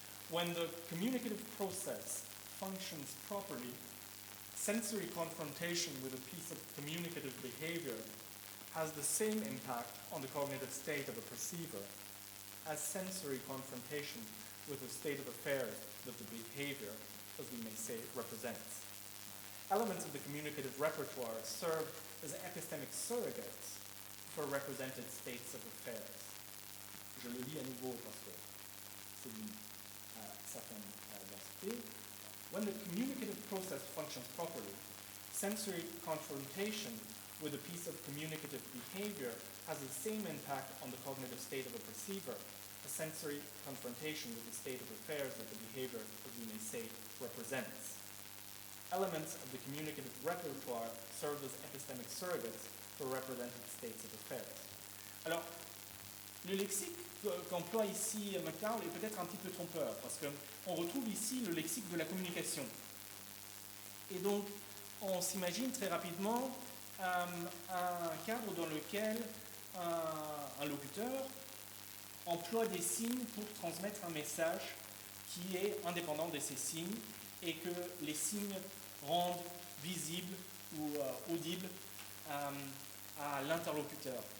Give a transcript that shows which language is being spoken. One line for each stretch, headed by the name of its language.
English: When the communicative process functions properly, sensory confrontation with a piece of communicative behavior has the same impact on the cognitive state of a perceiver as sensory confrontation with the state of affairs that the behavior, as we may say, represents. Elements of the communicative repertoire serve as epistemic surrogates for represented states of affairs.
French: Je le lis à nouveau parce que c'est une certaine densité.
English: When the communicative process functions properly, sensory confrontation with a piece of communicative behavior has the same impact on the cognitive state of a perceiver as sensory confrontation with the state of affairs that the behavior, as we may say, represents. Elements of the communicative repertoire serve as epistemic surrogates for represented states of affairs.
French: Alors, le lexique qu'emploie ici McDowell est peut-être un petit peu trompeur, parce qu'on retrouve ici le lexique de la communication. Et donc, on s'imagine très rapidement un cadre dans lequel un locuteur emploie des signes pour transmettre un message qui est indépendant de ces signes et que les signes rendent visible ou audible à l'interlocuteur.